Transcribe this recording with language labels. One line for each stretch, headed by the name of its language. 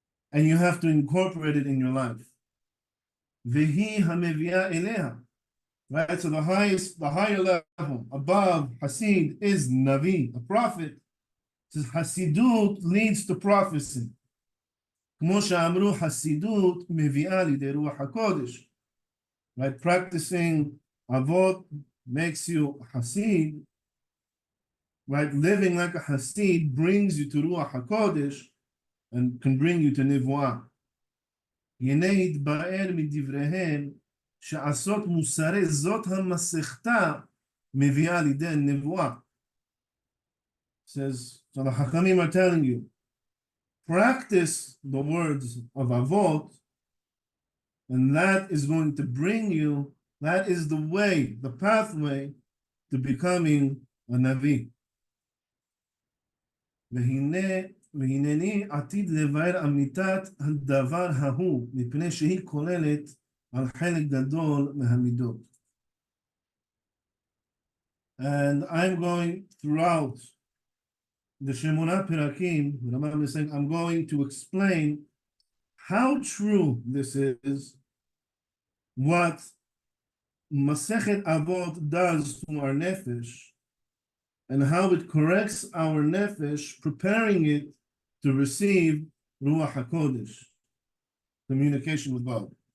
English: And you have to incorporate it in your life.
Hebrew: Vehi hameviah eleha.
English: Right? So the higher level above Hasid is Navi, a prophet. It says Hasidut leads to prophecy.
Hebrew: כמו שאמרו חסידות מביאה לידי רוח הקודש.
English: Right, practicing Avot makes you a Hasid. Right, living like a Hasid brings you to Ruach HaKodesh and can bring you to Nevuah.
Hebrew: הנה התבאר מדבריהם שעשות מוסרי זאת המסכתה מביאה לידי נבואה.
English: Says, so the Chachamim are telling you, practice the words of Avot, and that is going to bring you, that is the way, the pathway to becoming a Navi. והנה
Hebrew: והנני עתיד לבאר אמיתת הדבר ההוא, מפני שהיא כוללת על חלק גדול מהמידות.
English: And I'm going throughout the Shemona Perakim, Rambam is saying, I'm going to explain how true this is, what Masechet Avot does to our nefesh, and how it corrects our nefesh, preparing it to receive Ruach HaKodesh, communication with God.